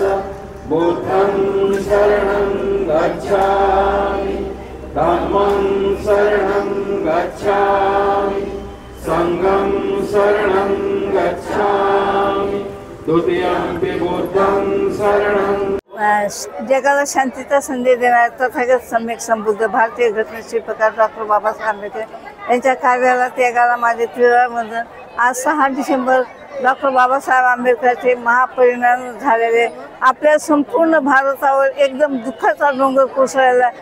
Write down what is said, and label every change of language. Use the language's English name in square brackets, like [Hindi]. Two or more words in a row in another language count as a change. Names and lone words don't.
[Pali] बुद्धं शरणं गच्छामि, धम्मं शरणं गच्छामि, संघं शरणं गच्छामि, द्वितीयंपि बुद्धं शरणं। [Marathi] जगाला शांतीचा संदेश देणारे तथागत सम्यक संबुद्ध भारतीय घटनाशिल्पकार डॉ. बाबासाहेब आंबेडकर यांच्या कार्याला त्यागाला माझे 13 वंदन। आज 6 डिसेंबर डॉक्टर बाबासाहेब आंबेडकरचे महापरिनिर्वाण झालेले आपल्या संपूर्ण भारतावर एकदम दुःखाचा डोंगर कोसळलेला आहे.